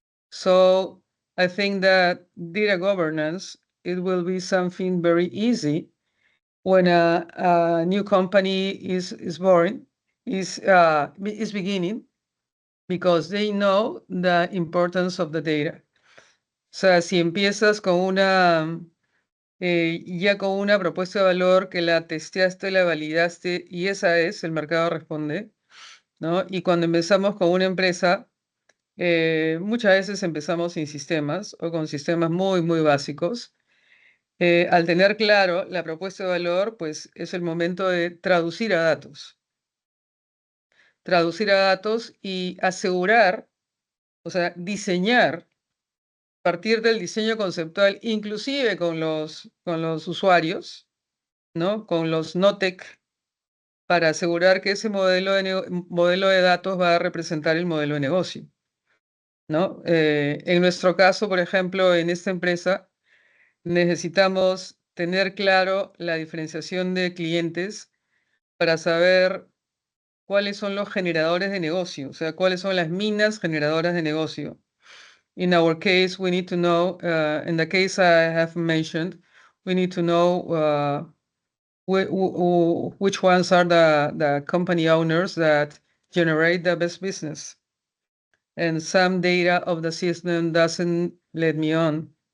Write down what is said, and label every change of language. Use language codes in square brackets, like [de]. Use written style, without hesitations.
[en] So I think that data governance, it will be something very easy when a new company is born, is beginning, because they know the importance of the data. [es] O sea, si empiezas con ya con una propuesta de valor que la testeaste, la validaste, y esa es, el mercado responde, ¿no? Y cuando empezamos con una empresa, muchas veces empezamos sin sistemas o con sistemas muy, muy básicos. Al tener claro la propuesta de valor, pues es el momento de traducir a datos. Traducir a datos y asegurar, o sea, diseñar, partir del diseño conceptual, inclusive con los usuarios, ¿no? Con los no-tech, para asegurar que ese modelo de datos va a representar el modelo de negocio, ¿no? En nuestro caso, por ejemplo, en esta empresa, necesitamos tener claro la diferenciación de clientes para saber cuáles son los generadores de negocio, o sea, cuáles son las minas generadoras de negocio. [en] In our case, we need to know, in the case I have mentioned, we need to know which ones are the company owners that generate the best business. And some data of the system doesn't let me on.